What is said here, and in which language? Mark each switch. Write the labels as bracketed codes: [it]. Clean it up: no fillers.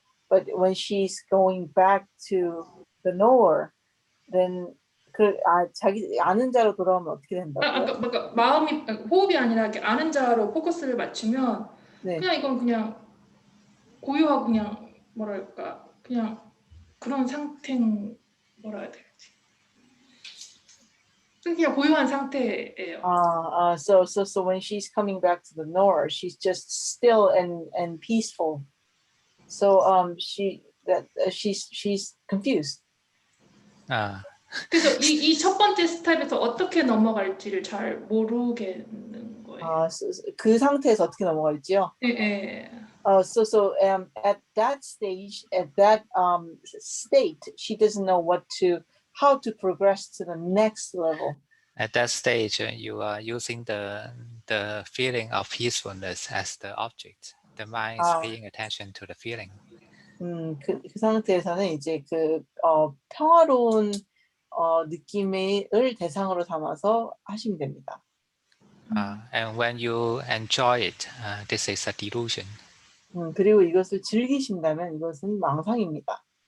[en] But when she's going back to the knower, then 자기 아는 자로 돌아오면 어떻게 된다고요? [ko] 그러니까 마음이 호흡이 아니라 이렇게 아는 자로 포커스를 맞추면 네. 그냥 이건 그냥 고요하고 그냥 뭐랄까 그냥 그런 상태는 뭐라 해야 되지? 그냥 고요한 상태예요. [en] So when she's coming back to the knower, she's just still and peaceful. So she's confused. [ko] 그래서 이 첫 번째 스텝에서 어떻게 넘어갈지를 잘 모르겠는 거예요. 그 상태에서 어떻게 넘어갈지요? 예. [en] So at that stage, at that state, she doesn't know how to progress to the next level. At that stage, you are using the feeling of peacefulness as the object. The mind is paying attention to the feeling. [ko] 그 상태에서는 이제 평화로운 느낌을 대상으로 삼아서 하시면 됩니다. [en] And when you enjoy it, this is a delusion. [ko] 그리고 이것을 즐기신다면 이것은 망상입니다.